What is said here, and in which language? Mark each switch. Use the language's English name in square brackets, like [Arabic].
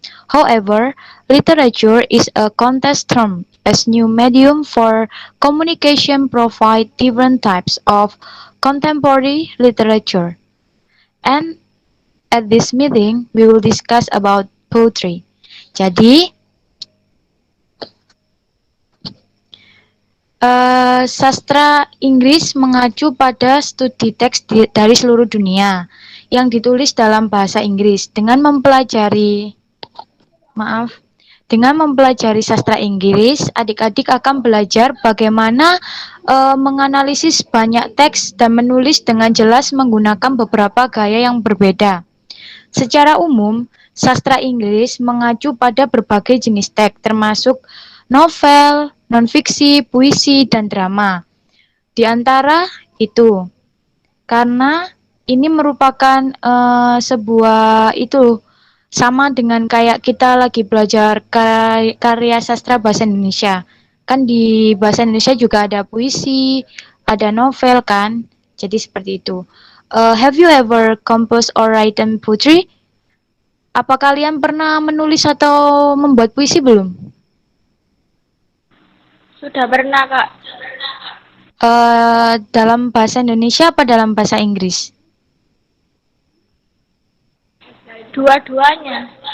[English] However, literature is a contest term as new medium for communication provide different types of contemporary literature. And at this meeting, we will discuss about poetry. [Indonesian] Jadi, sastra Inggris mengacu pada studi teks dari seluruh dunia yang ditulis dalam bahasa Inggris. Dengan mempelajari sastra Inggris, adik-adik akan belajar bagaimana menganalisis banyak teks dan menulis dengan jelas menggunakan beberapa gaya yang berbeda. Secara umum, sastra Inggris mengacu pada berbagai jenis teks, termasuk novel, nonfiksi, puisi, dan drama. Di antara itu, karena ini merupakan sebuah itu sama dengan kayak kita lagi belajar karya sastra bahasa Indonesia. Kan di bahasa Indonesia juga ada puisi, ada novel kan. Jadi seperti itu. [English] Have you ever composed or written poetry? [Indonesian] Apa kalian pernah menulis atau membuat puisi belum? Sudah pernah, Kak. Dalam bahasa Indonesia apa dalam bahasa Inggris? Dua-duanya.